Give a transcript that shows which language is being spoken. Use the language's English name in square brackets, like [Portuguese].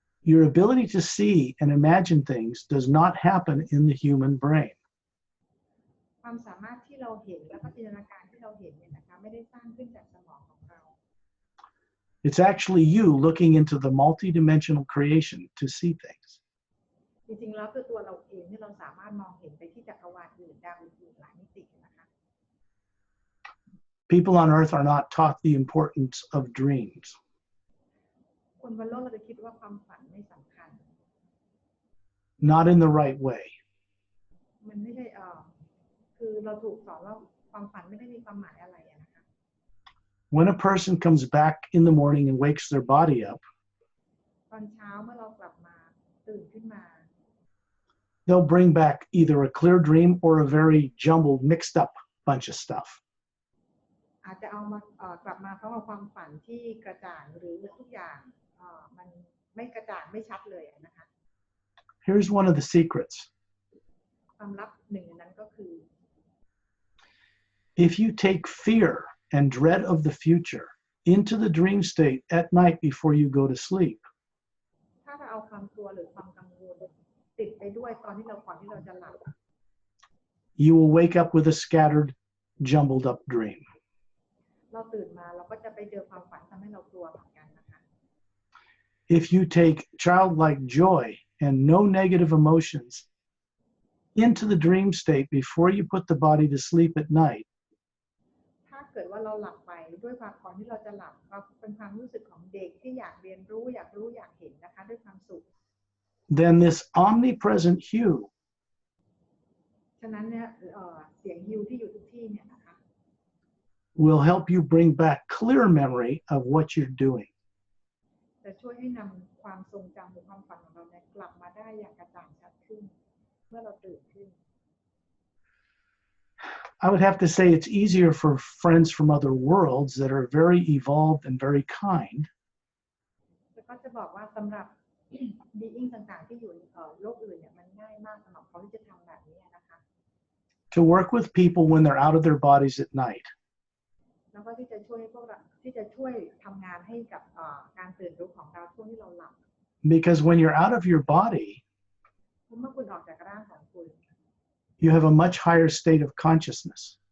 [English] Your ability to see and imagine things does not happen in the human brain. [Thai] ความสามารถที่เราเห็นแล้วก็จินตนาการที่เราเห็นเนี่ยนะคะไม่ได้สร้างขึ้นจากสมองของเรา [English] It's actually you looking into the multidimensional creation to see things. [Thai] จริงๆแล้วคือตัวเราเองที่เราสามารถมองเห็นไปที่จักรวาลอื่นดาวอื่นหลายมิตินะคะ [English] People on earth are not taught the importance of dreams. [Thai] คนบนโลกเราจะคิดว่าความฝันไม่สำคัญ [English] Not in the right way. [Thai] มันไม่ได้คือเราถูกสอนว่าความฝันไม่ได้มีความหมายอะไรนะคะ [English] When a person comes back in the morning and wakes their body up, [Thai] ตอนเช้าเมื่อเรากลับมาตื่นขึ้นมา [English] they'll bring back either a clear dream or a very jumbled, mixed up bunch of stuff. [Thai] อาจจะเอามากลับมาเพราะว่าความฝันที่กระจ่างหรือทุกอย่างมันไม่กระจ่างไม่ชัดเลยนะคะ [English] Here's one of the secrets. [Thai] ความลับหนึ่งในนั้นก็คือ [English] If you take fear and dread of the future into the dream state at night before you go to sleep, [Thai] ถ้าเราเอาความกลัวหรือความกังวลติดไปด้วยตอนที่เราก่อนที่เราจะหลับ [English] you will wake up with a scattered, jumbled up dream. [Thai] เราตื่นมาเราก็จะไปเจอความฝันทำให้เรากลัวเหมือนกันนะคะ [English] If you take childlike joy and no negative emotions into the dream state before you put the body to sleep at night, [Thai] ถ้าเกิดว่าเราหลับไปด้วยความก่อนที่เราจะหลับเราเป็นความรู้สึกของเด็กที่อยากเรียนรู้อยากเห็นนะคะด้วยความสุข [English] then this omnipresent hue [Thai] ฉะนั้นเนี่ยเสียงฮิวที่อยู่ทุกที่เนี่ยนะคะ [English] will help you bring back clear memory of what you're doing. [Thai] จะช่วยให้นำความทรงจำหรือความฝันของเราเนี่ยกลับมาได้อย่างกระจ่างชัดขึ้นเมื่อเราตื่นขึ้น [English] I would have to say it's easier for friends from other worlds that are very evolved and very kind [Thai] แล้วก็จะบอกว่าสำหรับ being ต่างๆที่อยู่โลกอื่นเนี่ยมันง่ายมากสำหรับเขาที่จะทำแบบนี้นะคะ [English] to work with people when they're out of their bodies at night. [Thai] แล้วก็ที่จะช่วยพวกเราที่จะช่วยทำงานให้กับการตื่นรู้ของเราช่วงที่เราหลับ [English] Because when you're out of your body, [Thai] เมื่อคุณออกจากร่างของคุณ [English] you have a much higher state of consciousness.